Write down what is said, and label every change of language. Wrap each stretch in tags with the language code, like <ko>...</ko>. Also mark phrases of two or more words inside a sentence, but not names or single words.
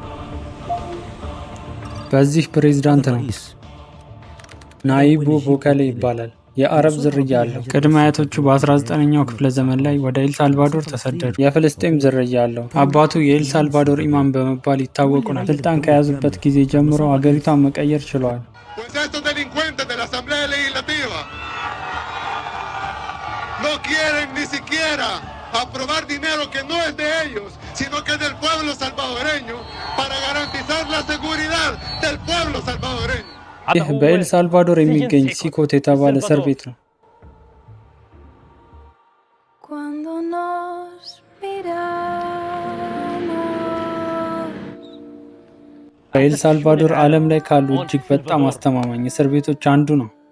<am>በዚህ ፕሬዝዳንት ነው። ናይቡ ቡኬሌ ይባላል። የአረብ ዝርያ አለው። ቅድመ አያቶቹ በ19ኛው ክፍለ ዘመን ላይ ወደ ኤል ሳልቫዶር ተሰደዱ። የፍልስጤም ዝርያ አለው። አባቱ የኤል ሳልቫዶር ኢማም በመባል ይታወቁ ናል። ስልጣን ከያዙበት ጊዜ ጀምሮ አገሪቷን መቀየር ችለዋል።</am> <es>aprobar dinero que no es de ellos, sino que es del pueblo salvadoreño para garantizar la seguridad del pueblo salvadoreño.</es> <am>ይህ በኤል ሳልቫዶር የሚገኝ ሲኮት የተባለ እስር ቤት ነው። በኤል ሳልቫዶር ዓለም ላይ ካሉ እጅግ በጣም አስተማማኝ እስር ቤቶች አንዱ ነው።</am>